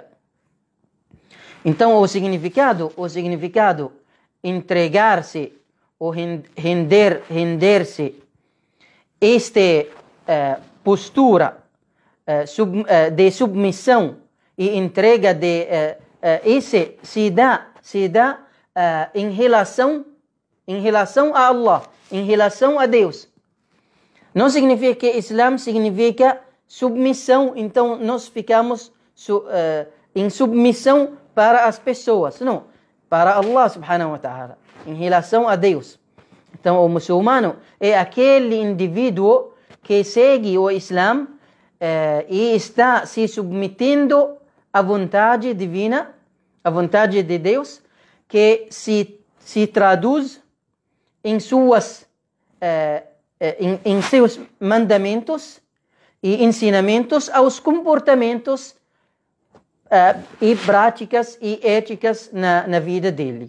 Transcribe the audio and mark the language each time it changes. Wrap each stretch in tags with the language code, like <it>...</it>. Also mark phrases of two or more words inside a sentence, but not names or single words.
<pt>Então, o significado, entregar-se ou render-se, postura de submissão e entrega esse se dá em relação a Allah, em relação a Deus. Não significa que Islam significa submissão, então nós ficamos em submissão para as pessoas, não, para</pt> <ar>الله سبحانه وتعالى,</ar> <pt>em relação a Deus. Então o muçulmano é aquele indivíduo que segue o Islam e está se submetendo à vontade divina, à vontade de Deus, que se traduz em seus mandamentos e ensinamentos aos comportamentos e práticas e éticas na vida dele.</pt>